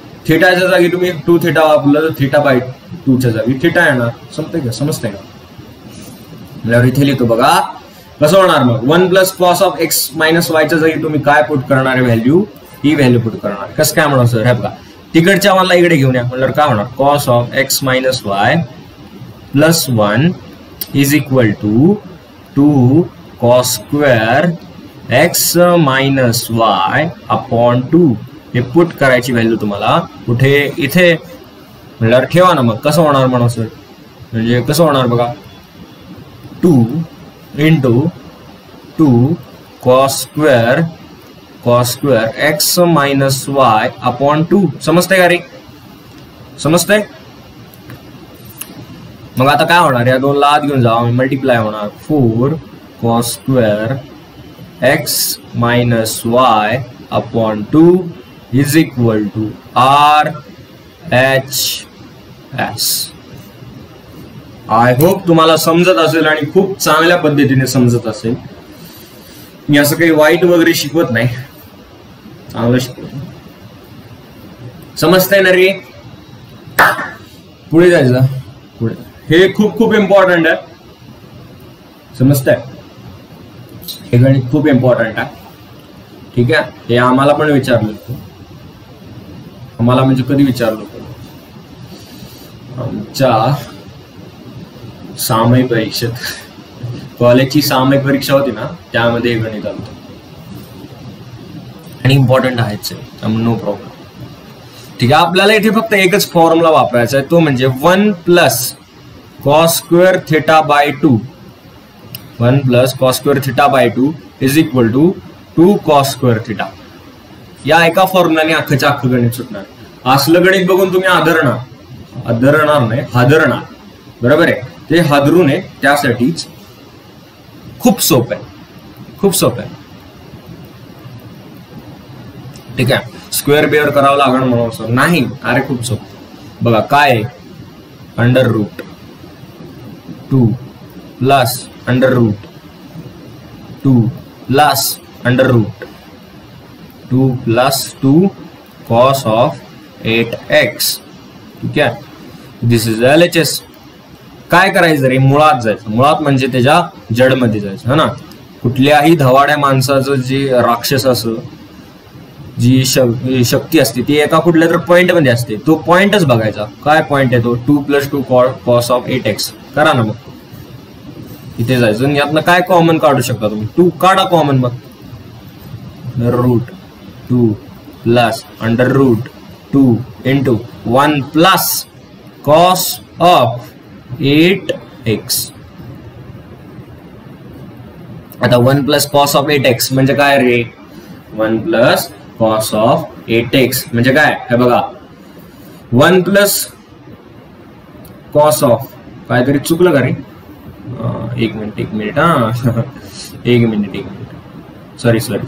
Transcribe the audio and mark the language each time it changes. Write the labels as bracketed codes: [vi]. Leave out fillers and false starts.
[mr] थिटाच्या जागी तुम्ही 2 थिटा वापरलं तर थिटा बाय 2 च्या जागी थिटा येणार. समजतंय का? समजतंय का? म्हणजे इथे लिहितो बघा कसं होणार मग. 1 plus cos of x minus वायच्या जागी तुम्ही काय पुट करणार आहे व्हॅल्यू, ही व्हॅल्यू पुट करणार. कसं काय म्हणू सर? हे बघा तिकडच्या मला इकडे घेऊन या म्हणल्यावर काय होणार. [en] Cos of x minus y plus 1 is equal to 2 cos square x minus y upon 2. [mr] हे पुट करायची व्हॅल्यू तुम्हाला कुठे? इथे. म्हणल्यावर ठेवा ना. मग कसं होणार म्हणा सर? म्हणजे कसं होणार बघा. [en] 2 into 2 cos square x minus y upon 2. [mr] समजतंय का रे? समजतंय? मग आता काय होणार? या दोनला आत घेऊन जा, मल्टिप्लाय होणार. [en] 4 cos square x minus y upon 2 is equal to R H S. I hope [mr] तुम्हाला समजत असेल आणि खूप चांगल्या पद्धतीने समजत असेल. मी असं काही वाईट वगैरे शिकवत नाही, चांगलं शिकवत. समजतंय ना रे? पुढे जायचं. पुढे हे खूप खूप इम्पॉर्टंट आहे. समजतंय? हे गणित खूप इम्पॉर्टंट आहे. ठीक आहे. हे आम्हाला पण विचारलं होतं. आम्हाला म्हणजे कधी विचारलं होतं? आमच्या सामायिक परीक्षेत, कॉलेजची सामायिक परीक्षा होती ना, त्यामध्ये हे गणित आलं आणि इम्पॉर्टंट आहेच, नो प्रॉब्लेम. ठीक आहे. आपल्याला इथे फक्त एकच फॉर्म्युला वापरायचा आहे, तो म्हणजे 1 plus cos square theta by 2. [en] 1 plus cos square theta by 2 is equal to 2 cos square theta. [mr] या एका फॉर्म्युलाने अख्खच्या अख्खं गणित सुटणार. असलं गणित बघून तुम्ही हादरणार नाही, हादरणार. बरोबर आहे. ते हादरू नये त्यासाठीच खूप सोपं आहे, खूप सोपं आहे. ठीक आहे. स्क्वेअर बेअर करावं लागणार म्हणून सर नाही. अरे खूप सोपं. [en] बघा काय under root 2 plus under root 2 plus under root 2 plus 2 cos of 8x. [mr] ठीक आहे. [en] This is LHS. [mr] काय करायचं रे? मुळात जायचं. मुळात म्हणजे त्याच्या जडमध्ये जायचं, है ना. कुठल्याही धवाड्या माणसाचं जे राक्षस असं जी शक्ती असते ती एका कुठल्या तर पॉइंट मध्ये असते. तो पॉइंटच बघायचा. काय पॉइंट आहे तो? 2 प्लस 2 कॉस ऑफ 8x. करा ना मग. इथे जायचं आणि यातनं काय कॉमन काढू शकता तुम्ही? 2 काढा कॉमन. [en] मग root 2 plus under root 2 into 1 plus cos of 8x. [mr] आता 1 प्लस कॉस ऑफ 8x म्हणजे काय रे? 1 प्लस कॉस ऑफ 8x म्हणजे काय? हे बघा 1 प्लस कॉस ऑफ काहीतरी चुकलं का रे? एक मिनिट हा एक मिनिट सॉरी.